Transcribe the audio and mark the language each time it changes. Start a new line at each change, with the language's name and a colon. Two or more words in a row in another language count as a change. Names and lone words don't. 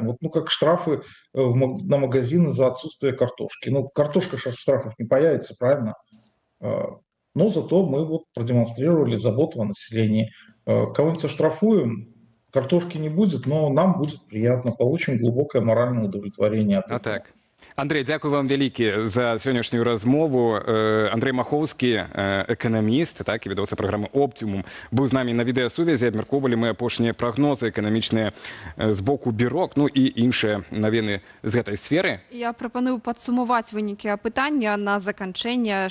Russian: Вот, ну, как штрафы на магазины за отсутствие картошки. Ну, картошка в штрафах не появится, правильно? Но зато мы вот продемонстрировали заботу о населении. Кого-нибудь оштрафуем, картошки не будет, но нам будет приятно, получим глубокое моральное удовлетворение от этого. Так. Андрей,
Belarusian: дякую вам вялікі за сённяшнюю размову. Андрей Махоўскі, эканаміст, так, і ведаўца праграмы «Оптимум», быў з намі на відэасувязі. Абмяркоўвалі мы апошнія прагнозы эканамічныя з боку бюро, ну і іншыя навіны з гэтай сферы. Я прапаную падсумаваць вынікі апытання на заканчэнне.